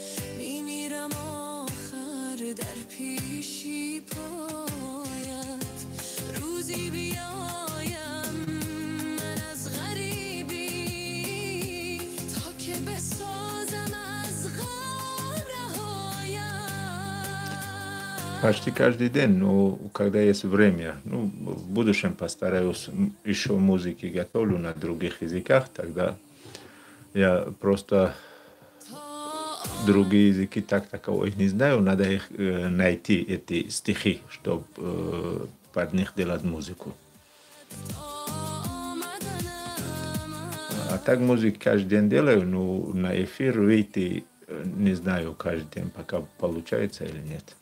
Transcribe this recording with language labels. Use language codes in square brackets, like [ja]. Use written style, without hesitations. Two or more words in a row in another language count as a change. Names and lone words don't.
[fa] میمیرم آخر در پیشی پایت روزی بیایم من از غریبی تا که بسازم از غم رهایم. [ru] Почти каждый день, но когда есть время, ну, в будущем постараюсь еще музыки готовлю на других языках, тогда я просто другие языки так таковых не знаю, надо их найти, эти стихи, чтобы под них делать музыку. А так музыку каждый день делаю, но на эфир выйти не знаю каждый день, пока получается или нет.